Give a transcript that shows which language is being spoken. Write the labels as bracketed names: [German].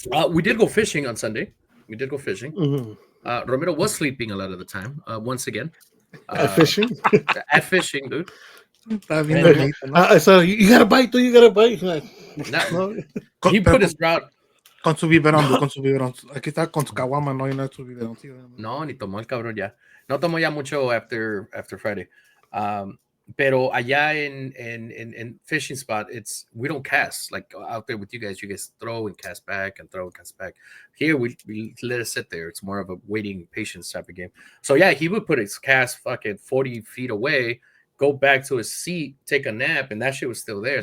[English] We did go fishing on Sunday. Romero was sleeping a lot of the time. Once again, at fishing, dude. I said, you got to bite, dude. You got to bite. No. He put his route. [Spanish] Con su biberón. Aquí está con su caguama, no hay nada su biberón. No, ni tomó el cabrón ya. No tomó ya mucho [English] after Friday. [Spanish] Pero allá [English] in fishing spot, we don't cast like out there with you guys. You guys throw and cast back and throw and cast back. Here we let it sit there. It's more of a waiting patience type of game. So yeah, he would put his cast fucking 40 feet away, go back to his seat, take a nap, and that shit was still there.